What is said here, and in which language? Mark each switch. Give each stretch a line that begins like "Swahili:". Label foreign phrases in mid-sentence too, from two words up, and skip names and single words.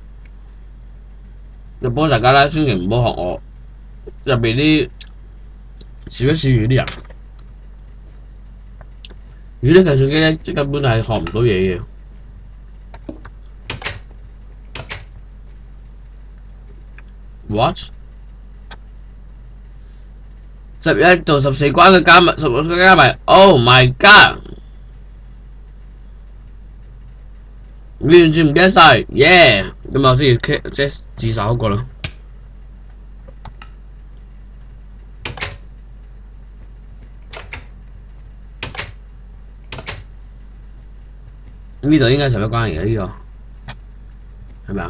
Cantonese: 就幫大家啦，千祈唔好學我入邊啲少一少語啲人，如果啲計算機咧，即根本係學唔到嘢嘅。What？ 11到14關嘅加密，16嘅加埋 ，
English: Oh my god！
Cantonese: 完全唔記得晒 ，yeah！咁我先即自首嗰個啦。呢度應該係11關嚟嘅呢個，係咪啊？